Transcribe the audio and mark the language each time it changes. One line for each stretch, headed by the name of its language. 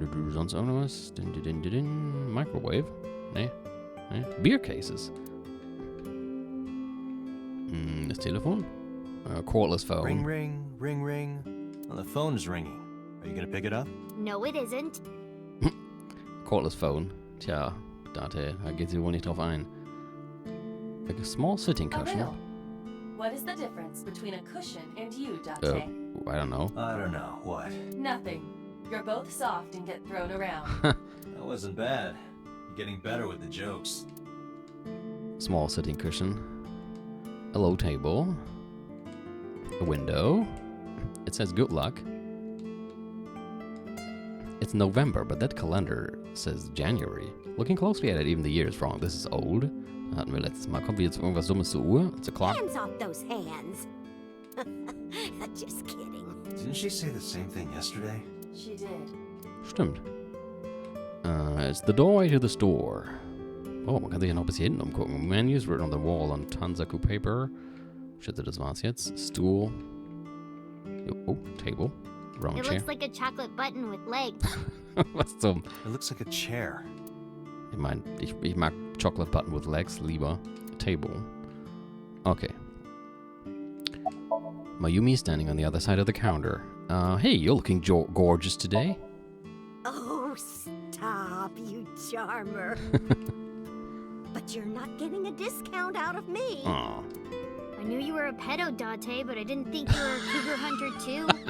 German: Sonst auch noch was? Microwave. Nee.
English: Beer cases.
German: Das Telefon.
English: Cordless phone. Ring, ring, ring, ring. Well, the phone is ringing. Are you gonna pick it up? No, it isn't. Cordless phone.
German: Tja, Date, da geht sie wohl nicht drauf ein.
English: A small sitting A cushion. riddle. What is the difference between a cushion and you, Date? I don't know. I don't know. What? Nothing. You're both soft and get thrown around. That wasn't bad. You're getting better with the jokes. Small sitting cushion. A low table. A window. It says good luck. It's November, but that calendar says January. Looking closely at it, even the year is wrong. This is old.
German: Hatten wir letztes Mal. Kommt wieder zu irgendwas Dummes zur Uhr.
English: It's a clock. Hands off those hands. Just kidding. Didn't she say the same thing yesterday? She did.
German: Stimmt.
English: It's the doorway to the store.
German: Oh, man kann sich ja noch bis hier hinten umgucken.
English: Menus written on the wall on Tansaku paper.
German: Ich schätze, das war's jetzt.
English: Stool. Oh, table. Wrong It chair. looks like a chocolate button with legs.
German: Was zum...
English: It looks like a chair.
German: Ich meine, ich mag
English: Chocolate Button with Legs
German: lieber.
English: Table. Okay. Mayumi is standing on the other side of the counter. Hey, you're looking gorgeous today. Oh, stop, you charmer. But you're not getting a discount out of me. Aw. I knew you were a pedo, Date, but I didn't think you were a cougar hunter too.